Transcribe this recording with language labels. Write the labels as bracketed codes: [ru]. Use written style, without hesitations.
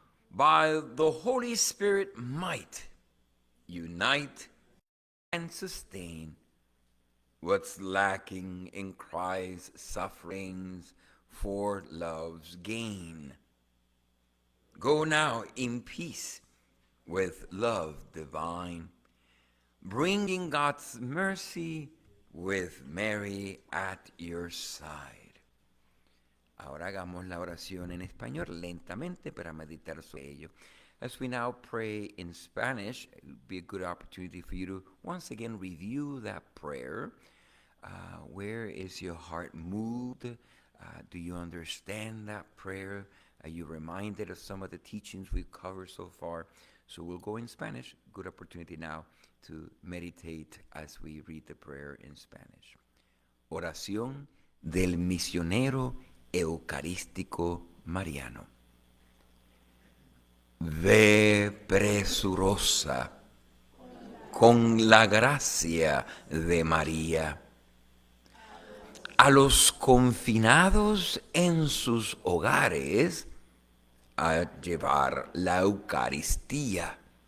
[en] By the Holy Spirit might, unite and sustain what's lacking in Christ's sufferings for love's gain. Go now in peace with love divine, bringing God's mercy with Mary at your side. [es] Ahora hagamos la oración en español lentamente para meditar sobre ello. [en] As we now pray in Spanish, it would be a good opportunity for you to once again review that prayer. Where is your heart moved? Do you understand that prayer? Are you reminded of some of the teachings we've covered so far? So we'll go in Spanish. Good opportunity now to meditate as we read the prayer in Spanish. [es] Oración del misionero eucarístico mariano. Ve presurosa con la gracia de María a los confinados en sus hogares a llevar la Eucaristía.